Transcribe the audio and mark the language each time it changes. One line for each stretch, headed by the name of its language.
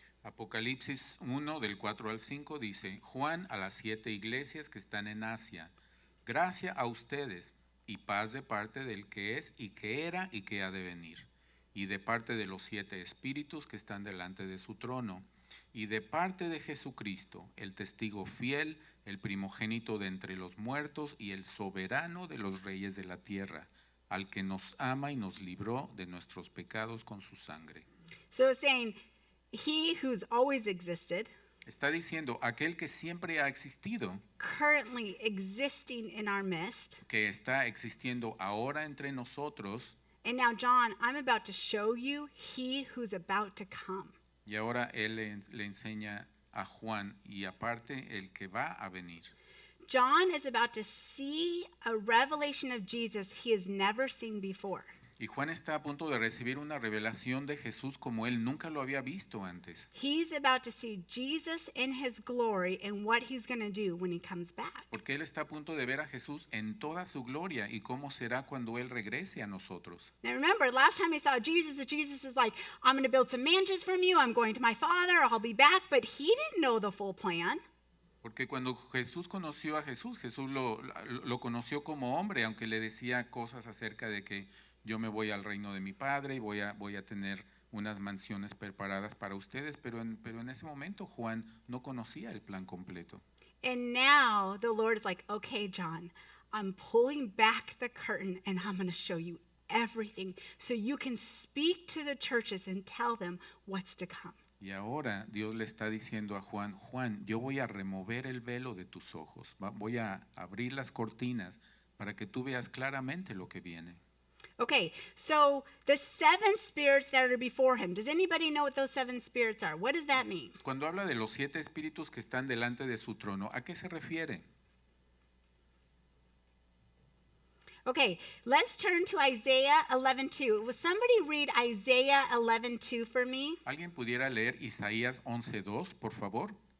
Spanish: Apocalipsis 1 del 4 al 5 dice, Juan a las 7 iglesias que están en Asia, gracia a ustedes y paz de parte del que es y que era y que ha de venir, y de parte de los 7 espíritus que están delante de su trono, y de parte de Jesucristo, el testigo fiel, el primogénito de entre los muertos y el soberano de los reyes de la tierra, al que nos ama y nos libró de nuestros pecados con su sangre.
English: So it's saying, he who's always existed,
Spanish: Está diciendo, aquel que siempre ha existido,
English: currently existing in our midst.
Spanish: que está existiendo ahora entre nosotros,
English: And now, John, I'm about to show you he who's about to come.
Spanish: y ahora él le enseña a Juan, y aparte el que va a venir.
English: John is about to see a revelation of Jesus he has never seen before.
Spanish: Y Juan está a punto de recibir una revelación de Jesús como él nunca lo había visto antes.
English: He's about to see Jesus in his glory and what he's going to do when he comes back.
Spanish: Porque él está a punto de ver a Jesús en toda su gloria y cómo será cuando él regrese a nosotros.
English: Now remember, last time he saw Jesus is like, I'm going to build some mansions from you. I'm going to my Father. I'll be back. But he didn't know the full plan.
Spanish: Porque cuando Jesús conoció a Jesús, Jesús lo conoció como hombre, aunque le decía cosas acerca de que yo me voy al reino de mi Padre y voy a tener unas mansiones preparadas para ustedes, pero en ese momento Juan no conocía el plan completo.
English: And now the Lord is like, okay, John, I'm pulling back the curtain and I'm going to show you everything so you can speak to the churches and tell them what's to come.
Spanish: Y ahora Dios le está diciendo a Juan, Juan, yo voy a remover el velo de tus ojos, voy a abrir las cortinas para que tú veas claramente lo que viene.
English: Okay, so the 7 spirits that are before him, does anybody know what those 7 spirits are? What does that mean?
Spanish: Cuando habla de los 7 espíritus que están delante de su trono, ¿a qué se refiere?
English: Okay, let's turn to Isaiah 11:2. Will somebody read Isaiah 11:2 for me?
Spanish: ¿Alguien pudiera leer Isaías 11:2, por favor?